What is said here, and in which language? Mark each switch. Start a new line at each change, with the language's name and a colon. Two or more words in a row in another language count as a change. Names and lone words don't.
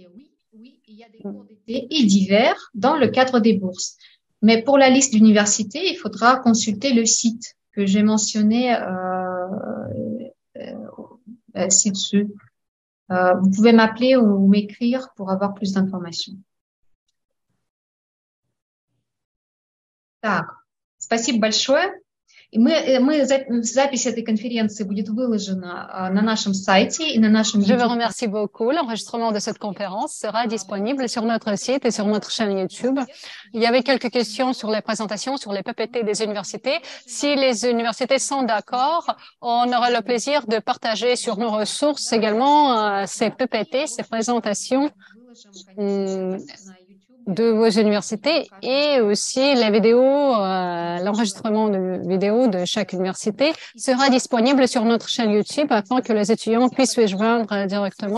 French: Oui, il y a des cours d'été et d'hiver dans le cadre des bourses. Mais pour la liste d'universités, il faudra consulter le site que j'ai mentionné ci-dessus. Vous pouvez m'appeler ou m'écrire pour avoir plus d'informations.
Russian: Так, спасибо большое. Запись этой конференции будет выложена на нашем сайте и на нашем YouTube.
French: Je vous remercie beaucoup. L'enregistrement de cette conférence sera disponible sur notre site et sur notre chaîne YouTube. Il y avait quelques questions sur les présentations, sur les PPT des universités. Si les universités sont d'accord, on aura le plaisir de partager sur nos ressources également ces PPT, ces présentations de vos universités et aussi la vidéo, l'enregistrement de vidéos de chaque université sera disponible sur notre chaîne YouTube afin que les étudiants puissent se joindre directement.